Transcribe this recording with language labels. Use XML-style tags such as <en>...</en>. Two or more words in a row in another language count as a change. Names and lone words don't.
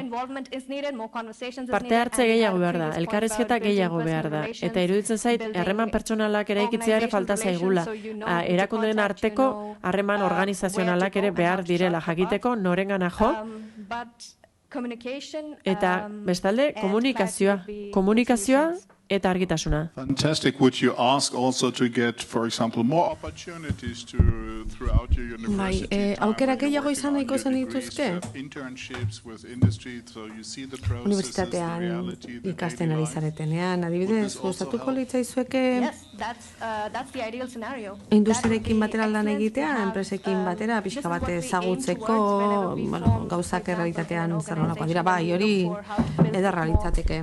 <eu>Parte hartze gehiago behar da, elkarrizketa gehiago behar da, eta iruditzen zait, harreman pertsonalak ere ikitzea ere falta zaigula. Erakundeen arteko harreman organizazionalak ere behar direla jakiteko norengana jo, eta bestalde komunikazioa eta argitasuna.</eu> <en>Fantastic. Would you ask also to get, for example, more opportunities throughout your university time?</en> <eu>Aukera gehiago izan nahiko zen dituzke? Unibertsitatean ikasten ari zaretenean, adibidez, gustatuko litzaizueke industriarekin batera lan egitea, enpresekin batera, pixka bate ezagutzeko, gauzak errealitatean zer nolakoa dira, bai, hori ederra litzateke.</eu>